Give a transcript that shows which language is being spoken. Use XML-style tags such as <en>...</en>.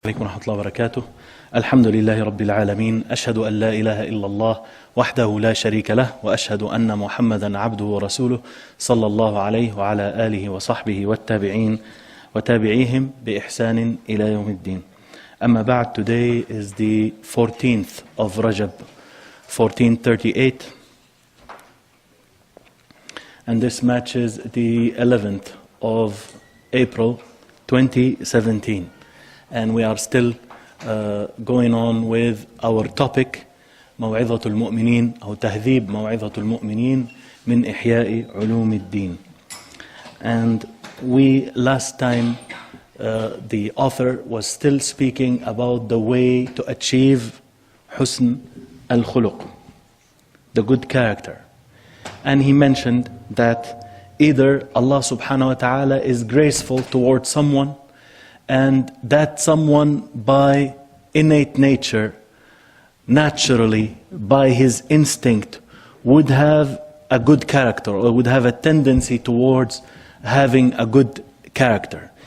<ar>عليكم ورحمة الله وبركاته. الحمد لله رب العالمين، أشهد أن لا إله إلا الله وحده لا شريك له، وأشهد أن محمدا عبده ورسوله صلى الله عليه وعلى آله وصحبه والتابعين وتابعيهم بإحسان إلى يوم الدين. أما بعد,</ar> <en>today is the 14th of Rajab 1438, and this matches the 11th of April 2017. And we are still going on with our topic</en> <ar>موعظة المؤمنين أو تهذيب موعظة المؤمنين من إحياء علوم الدين.</ar> <en>And we last time the author was still speaking about the way to achieve</en> <ar>حسن الخلق,</ar> <en>the good character. And he mentioned that either Allah subhanahu wa ta'ala is graceful towards someone, and that someone by innate nature, naturally, by his instinct, would have a good character or would have a tendency towards having a good character.</en>